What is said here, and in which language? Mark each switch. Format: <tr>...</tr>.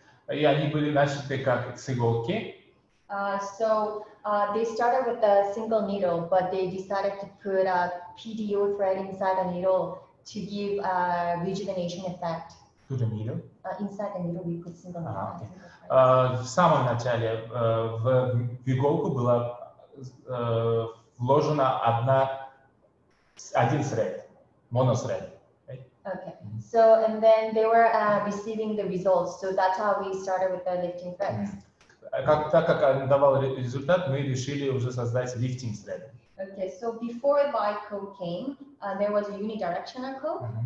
<ru>И они были начаты как с иголки.</ru> <en>So they started with a single needle, but they decided to put a PDO thread inside a needle to give a rejuvenation effect. To the needle? Inside the needle we put single needle.</en> <ru>В самом начале в иголку была вложена один thread, monothread.</ru> <en>Okay. So and then they were receiving the results. So that's how we started with the lifting threads.</en> <ru>Так как он давал результат, мы решили уже создать лифтинг thread.</ru> <en>Okay, so before bi-code came, there was a unidirectional code.</en>